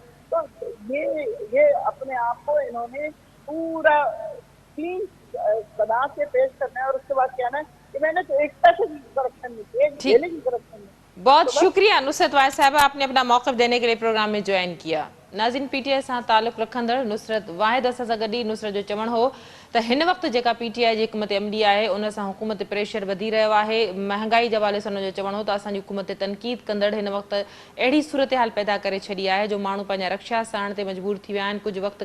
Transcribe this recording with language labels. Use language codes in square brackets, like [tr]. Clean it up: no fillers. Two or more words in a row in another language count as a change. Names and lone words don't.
[ur] تو یہ اپنے آپ کو انہوں نے پورا کلین بنا کے پیش کرنا ہے اور اس کے بعد کہنا ہے کہ میں نے تو ایک پیسے کی کرپشن نہیں کی، ایک ڈیلے کی کرپشن نہیں. بہت شکریہ نصرت وائز صاحبہ، آپ نے اپنا موقف دینے کے لیے پروگرام میں جوائن کیا. [sd] ناظرین پی ٹی آئی سان تعلق رکھندڑ نصرت واحد اساں سان گڈی نصرت جو چوڻ ہو त हिन वक़्तु जेका PTI जी हुकूमत अमली आहे उन सां हुकूमत प्रेशर वधी रहियो आहे. महांगाई जे हवाले सां हुनजो चवणो त असांजी हुकूमत ते तनक़ीद कंदड़ हिन वक़्तु अहिड़ी सूरतहाल पैदा करे छॾी आहे जो माण्हू पंहिंजा रक्षा साण ते मजबूर थी विया आहिनि.